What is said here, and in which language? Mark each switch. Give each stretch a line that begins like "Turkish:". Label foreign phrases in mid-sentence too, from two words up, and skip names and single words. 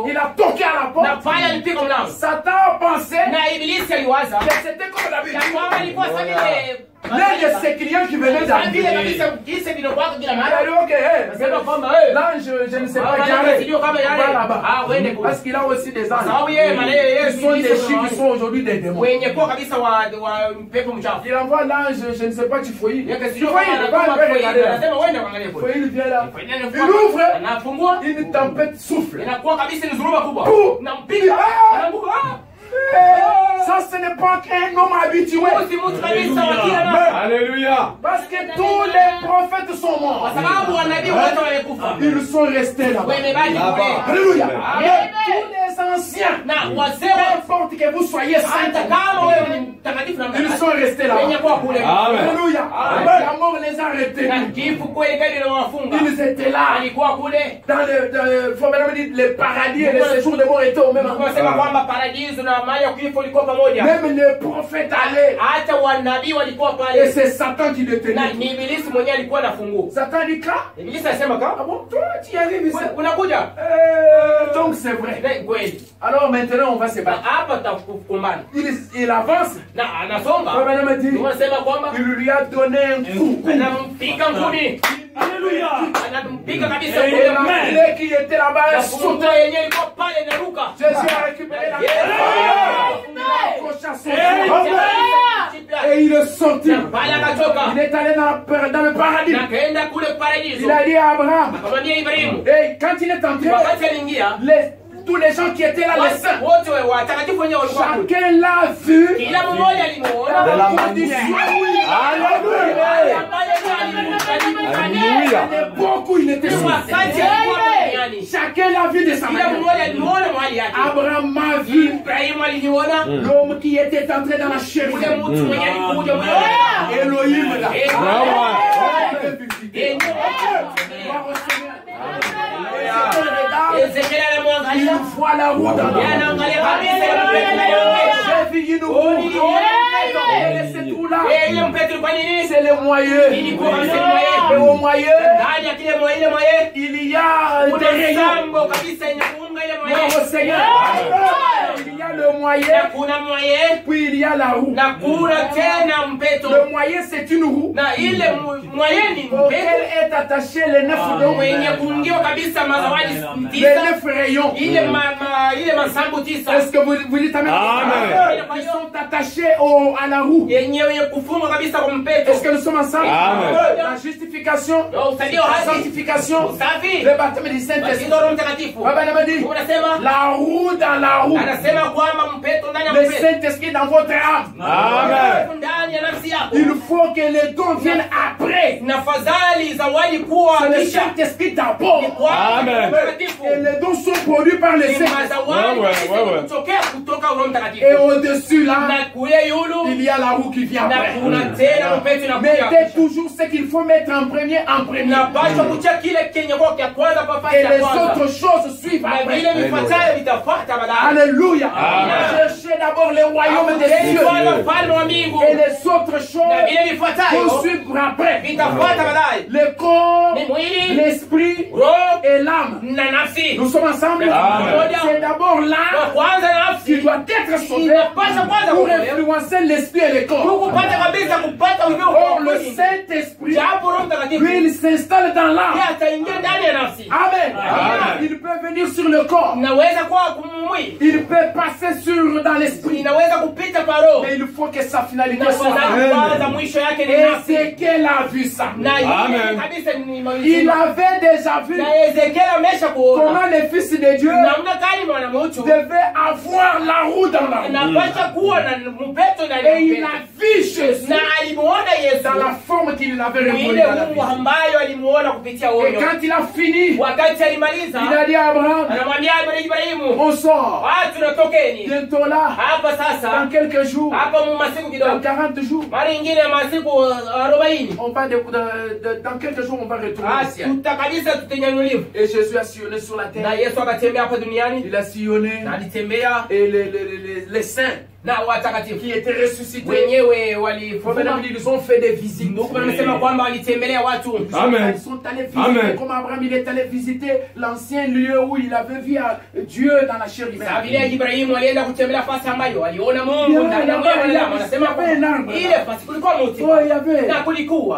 French: il a toqué à la
Swahili: na
French: porte.
Swahili: pale alipiga mlango
French: Satan a pensé
Swahili: na ibilisi aliwaza
French: que c'était comme
Swahili: ya
French: d'habitude.
Swahili: kwamba ilikuwa sawa vile
French: L'un de ses clients qui venait
Swahili: sawa vile
French: d'arriver.
Swahili: kabisa jinsi vinakuwa kila
French: Il a
Swahili: mara.
French: dit, ok, hey,
Swahili: Nasema kwamba
French: l'ange, je ne sais Ah, pas, voilà, Gareth, c'est dur comme Gareth. va là-bas. Ah, ouais, d'accord. Parce qu'il a aussi des anges. Ah oui, mais Ils sont des chiens qui sont aujourd'hui des démons.
Swahili: wenye kuwa kabisa wa pepo mchafu.
French: Il envoie l'ange, je ne sais pas, Tifoï.
Swahili: Yeye
French: Tifoï, il va regarder là.
Swahili: anasema wewe angalia kwa.
French: Tifoï, il vient là. Il ouvre.
Swahili: anafungua
French: Une tempête souffle.
Swahili: inakuwa kabisa ni zuruba kubwa. Pou. Nampiga. Ah. Anaanguka.
French: Ça, ce n'est pas qu'un homme habitué.
Swahili: Si mtu kabisa wa kila mara.
French: Alléluia. Parce que tous les prophètes sont morts.
Swahili: Kwa sababu wanabii wote walikufa.
French: Ils sont restés là-bas.
Swahili: Wamebaki kule. Alléluia. Amen.
French: Et tous les anciens,
Swahili: Na wazee
French: peu importe que vous soyez
Swahili: hata
French: saints,
Swahili: kama wewe ni mtakatifu namna
French: ils
Swahili: gani.
French: sont restés là-bas.
Swahili: Wenye kuwa kule. Amen. Alléluia. Amen.
French: La mort les a
Swahili: Na
French: retenus.
Swahili: kifo kweli kweli na wafunga.
French: Ils étaient là.
Swahili: Alikuwa kule.
French: Dans le paradis et le séjour des morts étaient au même endroit.
Swahili: Tunasema kwamba paradiso na mali ya kifo ilikuwa pamoja.
French: Même les prophètes allaient.
Swahili: Hata wanabii walikuwa
French: Et
Swahili: pale.
French: c'est Satan qui
Swahili: Na
French: détenait.
Swahili: ni ibilisi mwenyewe alikuwa na funguo.
French: Satan dit quoi?
Swahili: Ibilisi anasema Ah kama
French: bon, toi tu y arrives ici.
Swahili: unakuja.
French: Donc c'est vrai.
Swahili: Ni kweli.
French: Alors maintenant on va se
Swahili: Na
French: battre.
Swahili: hapa tutakumbana.
French: Il avance.
Swahili: Na anasonga.
French: Madame dit,
Swahili: Tunasema kwamba
French: il lui a donné un coup.
Swahili: anampiga ngumi. Alléluia. Anampiga kabisa
French: Et
Swahili: ngumi.
French: la clé qui était là-bas
Swahili: Na
French: est
Swahili: funguo
French: sautée.
Swahili: yenyewe ilikuwa pale inaruka.
French: Jésus a récupéré la clé. Il a accroché à son cou. Et il est sorti.
Swahili: Pale akatoka.
French: Il est allé dans le paradis.
Swahili: Na kaenda kule paradiso.
French: Il a dit à Abraham.
Swahili: Akamwambia Ibrahimu.
French: Et quand il est entré,
Swahili: Wakati aliingia,
French: tous les gens qui étaient là, les saints,
Swahili: wote watakatifu wenyewe walikuwa kule.
French: chacun l'a vu.
Swahili: Kila mmoja alimuona.
French: De la condition. Alléluia.
Swahili: Ambaye wakati alikuwa duniani.
French: Chacun l'a vu de sa
Swahili: Kila
French: manière.
Swahili: mmoja alimuona mahali yake.
French: Abraham m'a vu.
Swahili: Ibrahimu aliniona.
French: L'homme qui était entré dans la chair.
Swahili: Ule mtu mwenye alikuja mwenye.
French: Elohim là.
Swahili: Ezekiel anamwangalia.
French: Il voit la roue dans la
Swahili: Anaangalia kabisa.
French: J'ai vu une roue. Et c'est tout là.
Swahili: Ile mpete kwa nini?
French: C'est le moyen.
Swahili: Ilikuwa kabisa ni
French: Et moyen. au moyen,
Swahili: Ndani ya kile moyen ile moyen.
French: il y a des
Swahili: Kuna
French: rayons.
Swahili: sambo kabisa yenye kuunga ile moyen.
French: Mon Seigneur. Il y a le
Swahili: Na
French: moyen,
Swahili: kuna moyen.
French: puis il y a la roue.
Swahili: Na kuna tena mpeto.
French: Le moyen, c'est une roue
Swahili: Na ile moyen ni mpeto.
French: auquel est attaché les 9 dons.
Swahili: Mwenye kuungiwa kabisa mazawadi
French: Les
Swahili: tisa.
French: 9 rayons.
Swahili: Ile masambo tisa.
French: Est-ce que vous dites amen? Amen. Ils sont attachés à la roue.
Swahili: Yenyewe kufungwa kabisa kwa mpeto.
French: Est-ce que nous sommes ensemble? Amen. La justification,
Swahili: Usaidia
French: la
Swahili: haki.
French: sanctification,
Swahili: Usafi.
French: le baptême du Saint-Esprit.
Swahili: Batizo Roho Mtakatifu.
French: Baba dit
Swahili: Unasema
French: la roue dans la roue.
Swahili: anasema kwamba mpeto ndani ya
French: Le
Swahili: mpeto.
French: Saint-Esprit dans votre âme. Amen.
Swahili: Ndani ya nafsi yako.
French: Il faut que les dons viennent après.
Swahili: Na fadhali zawadi kuwa
French: C'est le
Swahili: kisha.
French: Saint-Esprit d'abord. Amen. Et les dons sont produits par le
Swahili: Ni
French: Saint-Esprit.
Swahili: mazawadi
French: Ouais.
Swahili: kutokea kutoka Roho
French: Et
Swahili: Mtakatifu.
French: au-dessus là,
Swahili: Na kule yulu
French: il y a la roue qui vient
Swahili: na
French: après.
Swahili: kuna tena mpeto inakuja.
French: Mettez toujours ce qu'il faut mettre en premier en premier.
Swahili: Napaswa kucha kile kenye kwa kia kwanza kwa fasi
French: Et
Swahili: ya
French: les
Swahili: kwanza.
French: autres choses suivent
Swahili: Na vile
French: après.
Swahili: vifuatayo vitafuata baadaye. Alléluia. Amen.
French: Cherchez d'abord le royaume des
Swahili: Hapo
French: cieux.
Swahili: kwanza ufalme wa mbingu.
French: Et les autres
Swahili: Na
French: choses
Swahili: vile vifuatayo
French: vont suivre après.
Swahili: vitafuata baadaye.
French: Le corps,
Swahili: Ni mwili,
French: l'esprit
Swahili: roho
French: et l'âme.
Swahili: na nafsi.
French: Nous sommes ensemble. Amen. C'est d'abord
Swahili: Kwa
French: l'âme
Swahili: kwanza
French: qui
Swahili: nafsi
French: doit être sauvée
Swahili: inapaswa kwanza
French: pour
Swahili: kuokolewa.
French: influencer l'esprit et le corps.
Swahili: Kupata kabisa kupata uvio
French: Or,
Swahili: kwa
French: le
Swahili: mwili.
French: Saint-Esprit,
Swahili: Japo Roho Mtakatifu
French: lui, il s'installe dans
Swahili: yeye
French: l'âme.
Swahili: ataingia ndani ya nafsi. Amen. Amen.
French: Il peut venir sur le corps.
Swahili: Inaweza kuwa kumwili.
French: Il peut passer dans l'esprit.
Swahili: Inaweza kupita kwa roho.
French: Mais il faut que sa finalité
Swahili: Na
French: soit
Swahili: kwa
French: là.
Swahili: kwanza mwisho yake ni
French: Et
Swahili: nafsi.
French: c'est qu'elle a vu ça.
Swahili: Na Amen. yeye kabisa ni
French: Il
Swahili: mawili.
French: avait déjà vu
Swahili: Na Ezekiel amesha kuona.
French: comment les fils de Dieu
Swahili: Namna gani mwanamtu
French: devaient avoir la roue dans la roue.
Swahili: anapaswa kuwa na mpeto na
French: Et il
Swahili: mpeto.
French: a vu Jésus
Swahili: Na alimuona Yesu
French: dans la forme qu'il avait révélée
Swahili: ile
French: dans la
Swahili: Mungu
French: vie.
Swahili: ambayo alimuona kupitia
French: Et
Swahili: onyo.
French: quand il a fini,
Swahili: Wakati alimaliza
French: il a dit à Abraham,
Swahili: anamwambia Ibrahimu,
French: on sort.
Swahili: tunatokeni
French: Bientôt là,
Swahili: hapa
French: dans
Swahili: sasa,
French: quelques jours,
Swahili: hapa mu masiku
French: dans
Swahili: kidogo,
French: 40 jours,
Swahili: mara ingine masiku 40,
French: on va dans quelques jours, on va retourner au ciel.
Swahili: tuta kabisa tutanyanyuliwa.
French: Et Jésus a sillonné sur la
Swahili: Na
French: terre.
Swahili: Yesu akatembea hapa duniani,
French: Il a sillonné.
Swahili: na alitembea
French: Et les saints
Swahili: na watakatifu
French: qui étaient ressuscités,
Swahili: wenyewe walifufuma.
French: ils ont fait des visites.
Swahili: Ndugu wanasema kwamba walitembelea watu. Amen.
French: Ils sont allés visiter, Amen. comme Abraham, il est allé visiter l'ancien lieu où il avait vu Dieu dans la chair
Swahili: Na vile
French: humaine.
Swahili: Ibrahimu alienda kutembelea fasi ambayo aliona Mungu ndani ya mwili wa mwanadamu. Anasema kwamba ile fasi kulikuwa mti.
French: Oh, il y avait.
Swahili: Na kulikuwa.